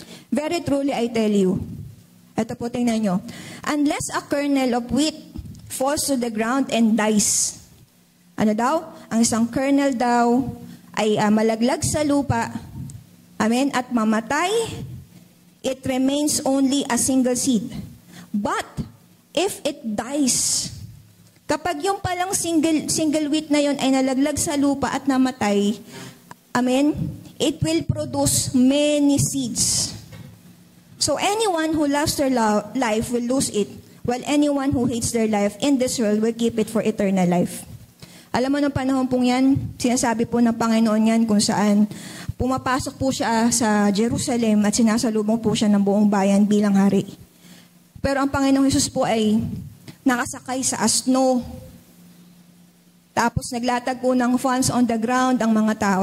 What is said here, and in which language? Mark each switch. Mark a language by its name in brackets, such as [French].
[English] Very truly, I tell you. [Filipino] Ito po, tingnan nyo. [English] Unless a kernel of wheat falls to the ground and dies. [Filipino] Ano daw? Ang isang kernel daw ay malaglag sa lupa. Amen? At mamatay, [English] it remains only a single seed. But, if it dies, [Filipino] kapag yung palang single wheat na yon ay nalaglag sa lupa at namatay, amen, [English] it will produce many seeds. So anyone who loves their life will lose it, while anyone who hates their life in this world will keep it for eternal life. [Filipino] Alam mo, nung panahon pong yan, sinasabi po ng Panginoon yan kung saan pumapasok po siya sa Jerusalem at sinasalubong po siya ng buong bayan bilang hari. Pero ang Panginoong Hesus po ay nakasakay sa asno. Tapos naglatag po ng [English] fans on the ground [Filipino] ang mga tao.